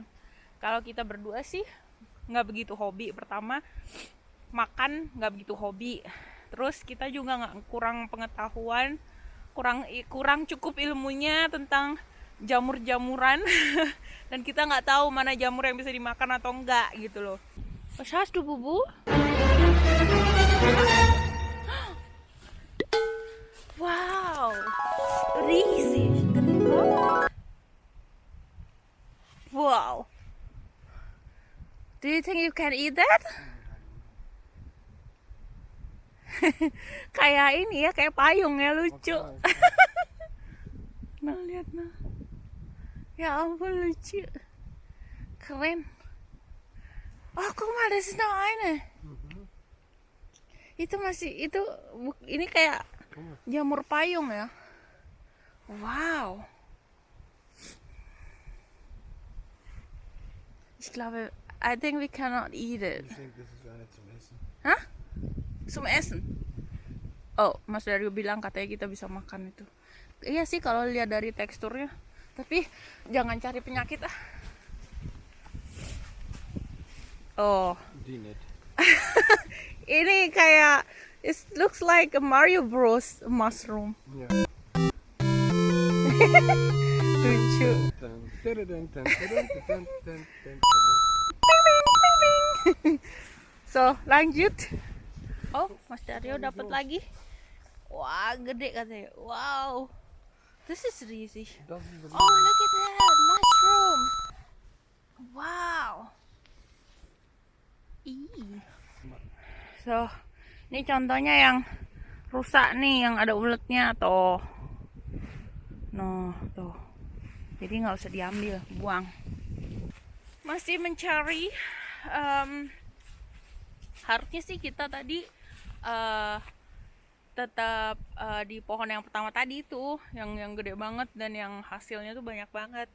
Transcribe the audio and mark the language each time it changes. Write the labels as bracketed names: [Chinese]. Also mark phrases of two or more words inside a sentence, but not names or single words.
[Indonesian] Kalau kita berdua sih nggak begitu hobi. Pertama, makan nggak begitu hobi. Terus kita juga kurang pengetahuan, kurang cukup ilmunya tentang jamur-jamuran dan kita nggak tahu mana jamur yang bisa dimakan atau enggak gitu loh. [German] Was hast du, Bubu? Wow, riesig, [Indonesian] gede banget. Wow. [English] Do you think you can eat that? [Indonesian] Kayak ini ya, kayak payung ya, lucu. Nah, lihat nah. Ya ampun, lucu. Keren. [German] Oh, guck mal, das ist noch eine. [Indonesian] Itu masih, ini kayak jamur payung ya. [English] Wow. I think we cannot eat it. [German] Ich denke, das ist gar nicht zum Essen. Hah? Zum Essen? [Indonesian] Oh, Mas Dario bilang katanya kita bisa makan itu. Iya sih kalau lihat dari teksturnya. Tapi jangan cari penyakit ah. Oh. [German] Die nicht. [Indonesian] Ini kayak, [English] it looks like a Mario Bros mushroom. [German] Ja. [Indonesian] Lucu. So, lanjut. Oh, Mas Daryo dapat lagi. Wah, gede katanya. Wow. [English] This is easy. Oh, look at that. Mushroom. Wow. Ih. [Indonesian] So, ini contohnya yang rusak nih, yang ada uletnya tuh. No, tuh. Jadi nggak usah diambil, buang. Masih mencari. Harusnya sih kita tadi tetap di pohon yang pertama tadi tuh, yang gede banget dan yang hasilnya tuh banyak banget.